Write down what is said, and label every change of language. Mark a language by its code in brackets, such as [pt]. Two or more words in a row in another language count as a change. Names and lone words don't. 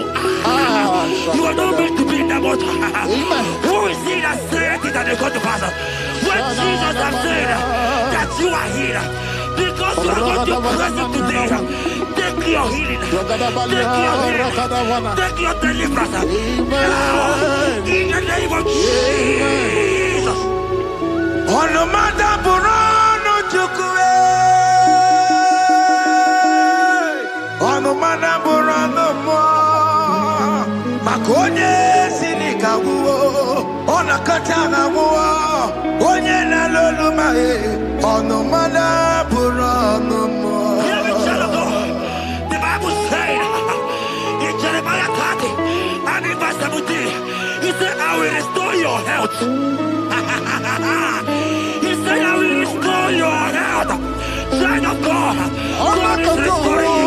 [en] You are not meant to be in that motor. Who is he that said it and they come to pass? When Jesus has said that you are healed, because you are going to praise him today, take your healing, take your deliverance. Now, in the name of Jesus. Onomada burano chukwe. Onomada burano mo. Makonye sinika wuo. Onakatana wuo. Onye na loluma e. Onomada burano mo. Hear me, child of God. The Bible said in Jeremiah 30 and in verse 17, he said, I will restore your health. He said, I will restore your health. Child of God, God is restoring you.